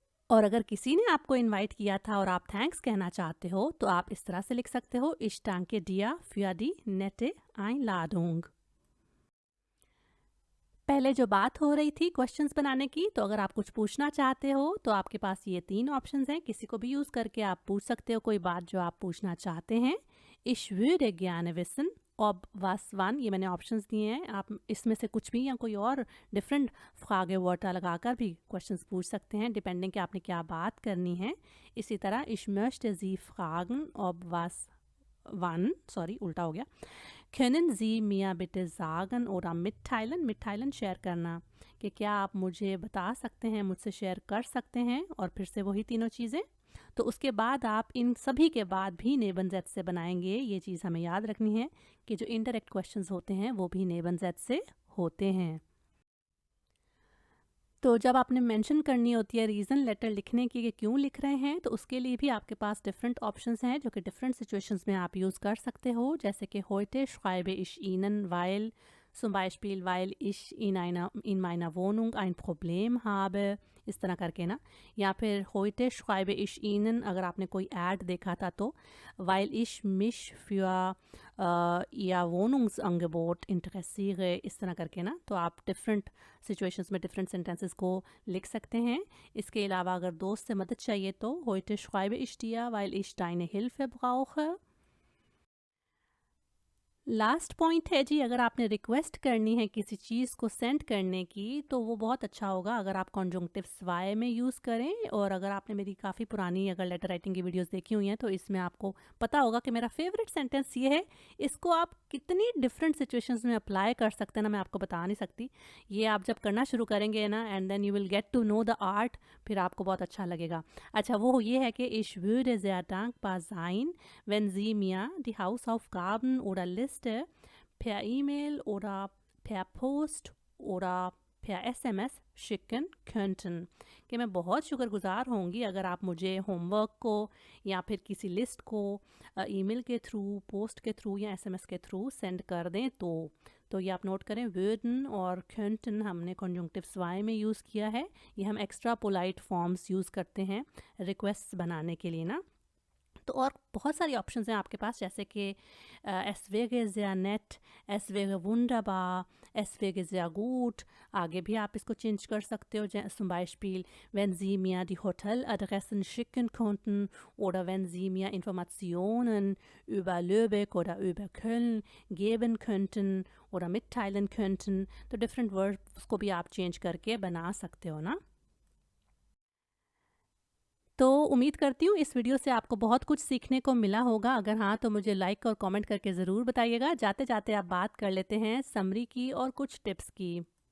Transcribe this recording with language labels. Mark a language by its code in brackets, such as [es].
[hi] और अगर किसी ने आपको इनवाइट किया था और आप थैंक्स कहना चाहते हो तो आप इस तरह से लिख सकते हो [de] Ich danke dir für die nette Einladung। [hi] पहले जो बात हो रही थी क्वेश्चंस बनाने की, तो अगर आप कुछ पूछना चाहते हो तो आपके पास ये 3 ऑप्शंस हैं। किसी को भी यूज़ करके आप पूछ सकते हो कोई बात जो आप पूछना चाहते हैं। [de] Ich würde gerne wissen ob was wann, [hi] ये मैंने ऑप्शंस दिए हैं। आप इसमें से कुछ भी या कोई और डिफरेंट फ्रागे वर्टा लगाकर भी क्वेश्चंस पूछ सकते हैं, डिपेंडिंग कि आपने क्या बात करनी है। इसी तरह [de] Ich möchte Sie fragen ob was wann, [hi] sorry उल्टा हो गया, [de] Können Sie mir bitte sagen oder mitteilen, mitteilen [hi] share करना, कि क्या आप मुझे बता सकते हैं, मुझसे शेयर कर सकते हैं, और फिर से वही तीनों चीज़ें। तो उसके बाद आप इन सभी के बाद भी नेबन जेड से बनाएंगे। ये चीज़ हमें याद रखनी है कि जो इनडायरेक्ट क्वेश्चंस होते हैं वो भी नेबन जेड से होते हैं। तो जब आपने मेंशन करनी होती है रीज़न लेटर लिखने की कि क्यों लिख रहे हैं, तो उसके लिए भी आपके पास डिफरेंट ऑप्शंस हैं जो कि डिफरेंट सिचुएशंस में आप यूज़ कर सकते हो। जैसे कि [de] heute schreibe ich Ihnen weil, zum Beispiel weil ich in meiner Wohnung ein Problem habe, [hi] इस तरह करके ना। या फिर [de] heute schreibe ich Ihnen, [hi] अगर आपने कोई ऐड देखा था तो [de] weil ich mich für Ihr Wohnungsangebot interessiere, [hi] इस तरह करके ना। तो आप डिफरेंट सिचुएशंस में डिफरेंट सेंटेंसेस को लिख सकते हैं। इसके अलावा अगर दोस्त से मदद चाहिए तो [de] heute schreibe ich dir weil ich deine Hilfe brauche। [hi] Last point है जी, अगर आपने रिक्वेस्ट करनी है किसी चीज़ को सेंड करने की तो वो बहुत अच्छा होगा अगर आप कॉन्जंक्टिव्स वाई में यूज़ करें। और अगर आपने मेरी काफ़ी पुरानी अगर लेटर राइटिंग की वीडियोस देखी हुई हैं तो इसमें आपको पता होगा कि मेरा फेवरेट सेंटेंस ये है। इसको आप कितनी डिफरेंट सिचुएशंस में अप्लाई कर सकते हैं ना, मैं आपको बता नहीं सकती। ये आप जब करना शुरू करेंगे ना, [en] and then you will get to know the art, [hi] फिर आपको बहुत अच्छा लगेगा। अच्छा, वो ये है कि [de] Ich würde sehr dankbar sein wenn Sie mir die Hausaufgaben oder Liste per E-Mail oder per Post oder per SMS schicken könnten, [hi] कि मैं बहुत शुक्रगुजार होंगी अगर आप मुझे होमवर्क को या फिर किसी लिस्ट को ईमेल के थ्रू, पोस्ट के थ्रू या एसएमएस के थ्रू सेंड कर दें। तो ये आप नोट करें, würden और könnten हमने कॉन्जंक्टिव्स वाई में यूज़ किया है। ये हम एक्स्ट्रा पोलाइट फॉर्म्स यूज़ करते हैं रिक्वेस्ट बनाने के लिए ना। तो और बहुत सारी ऑप्शंस हैं आपके पास, जैसे कि [de] es wäre sehr nett, es wäre wunderbar, es wäre sehr gut। [hi] आगे भी आप इसको चेंज कर सकते हो, [de] zum Beispiel wenn Sie mir die Hoteladressen schicken könnten oder wenn Sie mir Informationen über Lübeck oder über Köln geben könnten oder mitteilen könnten। [hi] तो different words को भी आप चेंज करके बना सकते हो ना। तो उम्मीद करती हूँ इस वीडियो से आपको बहुत कुछ सीखने को मिला होगा। अगर हाँ तो मुझे लाइक और कमेंट करके ज़रूर बताइएगा। जाते जाते आप बात कर लेते हैं समरी की और कुछ टिप्स की।